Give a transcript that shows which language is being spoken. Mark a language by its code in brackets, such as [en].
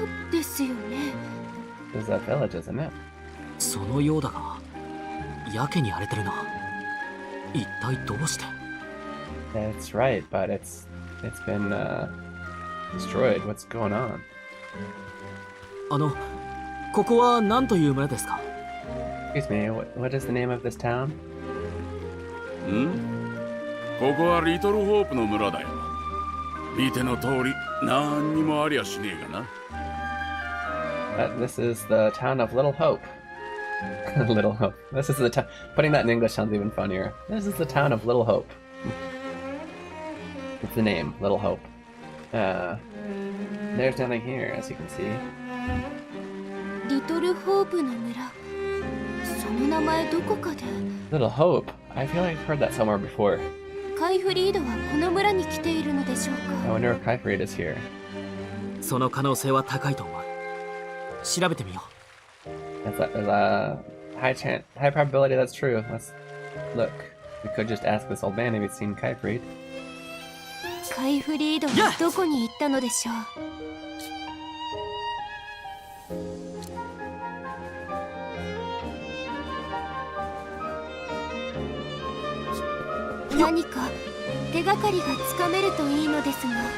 [en] This is 'This is a village, isn't it? [ja] そのようだが、やけに荒れてるな。一体どうして？ [en] That's right, but it's been destroyed. What's going on? [ja] ここは何という村ですか？ [en] Excuse me, what is the name of this town? [ja] ここはリトルホープの村だよ。見ての通り、何にもありゃしねえがな。 [en] This is the town of Little Hope. Little Hope. This is the town. Putting that in English sounds even funnier. This is the town of Little Hope. It's the name, Little Hope. There's nothing here, as you can see. [ja] リトルホープの村、その名前どこかで。 [en] Little Hope? I feel like I've heard that somewhere before. [ja] カイフリードはこの村に来ているのでしょう [en] I [ja] か。 [en] wonder if Kyfried is here. [ja] その可能性は高いと思う。調べてみよう。 [en] There's a high probability that's true. Let's look. We could just ask this old man if he's seen Kyfried. [ja] カイフリードはどこに行ったのでしょう。何か手がかりがつかめるといいのですが。